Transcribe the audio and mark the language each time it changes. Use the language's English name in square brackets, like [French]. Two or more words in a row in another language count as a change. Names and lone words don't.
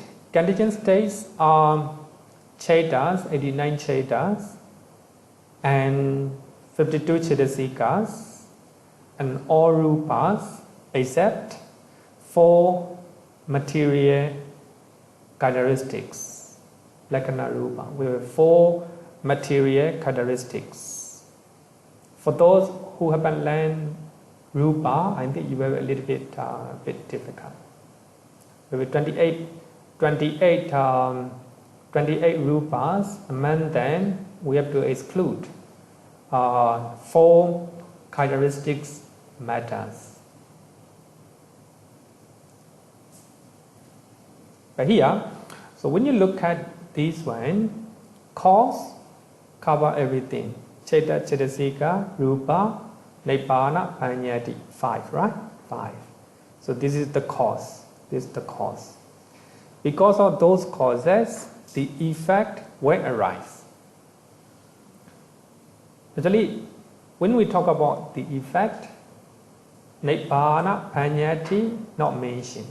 [English] Conditioned states are chetas, 89 chetas, and 52 cetasikas, and all rupas except 4 material characteristics. [Pali] Lakkhana rupa. [English] We have 4 material characteristics. For those who haven't learned rupa, I think you have a little bit difficult. We have 28 rupas. Among them, we have to exclude 4 characteristics matters. But here, so when you look at this one, cause cover everything. [Pali] Cheta, cetasika, rupa, nibbāna, paññāti. [English] 5, right? 5. So this is the cause. This is the cause. Because of those causes, the effect will arise. Actually, when we talk about the effect, [Pali] nibbāna, paññāti [English] not mentioned.